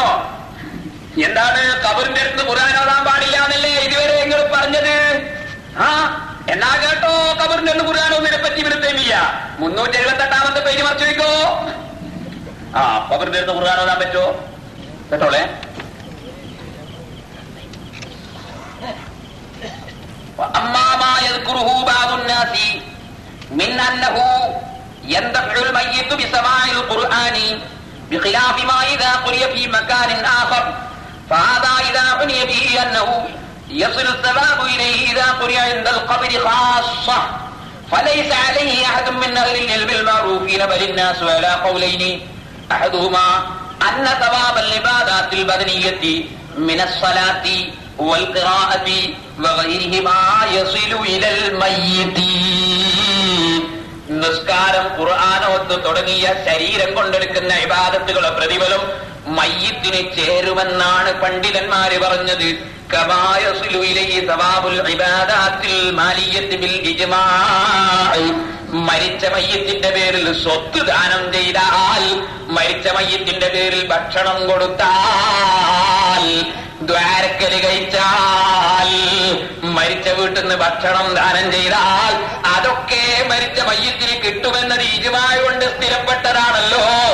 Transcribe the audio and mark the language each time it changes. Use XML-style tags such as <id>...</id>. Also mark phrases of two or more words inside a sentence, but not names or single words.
<ml>എന്താണ് ഖബറിന്റെ അടുത്ത് ഖുർആൻ ഓതാൻ പാടില്ല എന്നല്ലേ ഇതുവരെ നിങ്ങൾ പറഞ്ഞത്? എന്നാ കേട്ടോ, ഖബറിന്റെ അടുത്ത് ഖുർആൻ ഓതുന്നതിനെ പറ്റി ഇബ്നു തൈമിയ്യ 378 പേജ് മറിച്ച് വയ്ക്കോ. ഖബറിന്റെ അടുത്ത് ഖുർആൻ ഓതാൻ പറ്റോ? കേട്ടോളെ.</ml> <ar>أما ما يذكره بعض الناس من أنه يندفع الميت بسماع القرآن بخلاف ما إذا قرئ في مكان آخر، فهذا إذا عني به أنه يصل الثواب إليه إذا قرئ عند القبر خاصة، فليس عليه أحد من أهل العلم المعروفين بل الناس على قولين، أحدهما أن ثواب العبادات البدنية من الصلاة والقراءة وغيرهما يصل إلى الميت.</ar> <ml>നിസ്കാരം, ഖുർആനോത്ത് തുടങ്ങിയ ശരീരം കൊണ്ടെടുക്കുന്ന ഇബാദത്തുകളുടെ പ്രതിഫലം മയ്യിത്തിന് ചേരുമെന്നാണ് പണ്ഡിതന്മാര് പറഞ്ഞത്.</ml> <ar>كما يصل إليه ثواب العبادات المالية بالإجماع,</ar> <ml>മരിച്ച മയ്യിത്തിന്റെ പേരിൽ സ്വത്ത് ദാനം ചെയ്താൽ, മരിച്ച മയ്യിത്തിന്റെ പേരിൽ ഭക്ഷണം കൊടുത്താൽ, ദ്വാരക്കല് കഴിച്ചാൽ, മരിച്ച വീട്ടിൽ നിന്ന് ഭക്ഷണം ദാനം ചെയ്താൽ അതൊക്കെ മരിച്ച മയ്യിത്തിന് കിട്ടുമെന്നത് ഇജ്മാഅ് കൊണ്ട് സ്ഥിരപ്പെട്ടതാണല്ലോ.</ml>